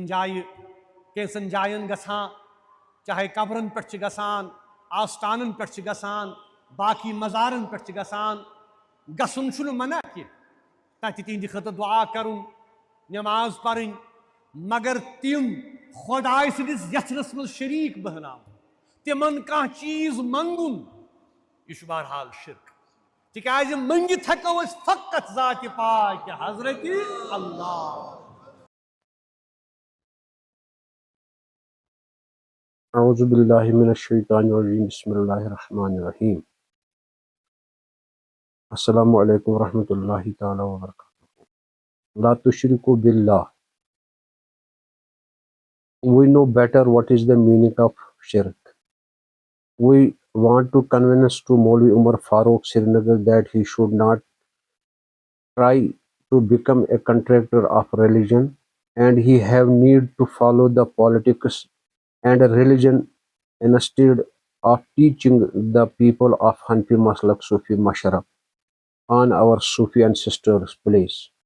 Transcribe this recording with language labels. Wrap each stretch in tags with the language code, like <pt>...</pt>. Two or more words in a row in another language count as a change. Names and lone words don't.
<ks>جایہِ کینٛژن جاین گژھان چاہے قبرن پٮ۪ٹھ چھِ گژھان آستانن پٮ۪ٹھ چھِ گژھان باقی مزارن پٮ۪ٹھ چھِ گژھان گژھُن چھُنہٕ منع کینٛہہ تتہِ تِہنٛدِ خٲطرٕ دعا کرُن نٮ۪ماز پرٕنۍ مگر تِم خۄداے سٕنٛدِس یژھنس منٛز شریٖک بہناوُن تِمن کانٛہہ چیٖز منٛگُن یہِ چھُ بہرحال شرک تِکیٛازِ منٛگِتھ ہٮ۪کو أسۍ فقط ذاتِ پاکہِ حضرتِ اللہ.</ks> <ar>اعوذ باللہ من الشیطان الرجیم بسم اللہ الرحمن الرحیم. السلام علیکم ورحمۃ اللہ تعالیٰ وبرکاتہ. لا تشرکوا باللہ.</ar> <en>We know better what is the meaning of shirk. We want to convince to Molvi Umar Farooq Srinagar that he should not try to become a contractor of religion and he have need to follow the politics and religion instead of teaching the people of</en> <ur>حنفی مسلک صوفی مشرب</ur> <en>on our Sufi ancestors' place.</en>